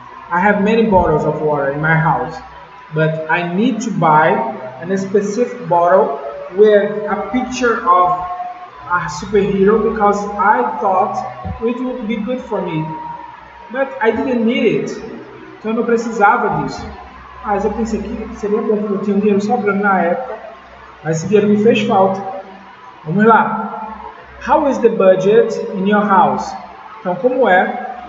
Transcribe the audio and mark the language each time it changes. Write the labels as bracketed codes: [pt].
[en] I have many bottles of water in my house, but I need to buy a specific bottle with a picture of a superhero because I thought it would be good for me, but I didn't need it. [pt] Então eu não precisava disso. Mas eu pensei que seria bom porque eu tinha um dinheiro sobrando na época, mas esse dinheiro me fez falta. Vamos lá. [en] How is the budget in your house? [pt] Então, como é?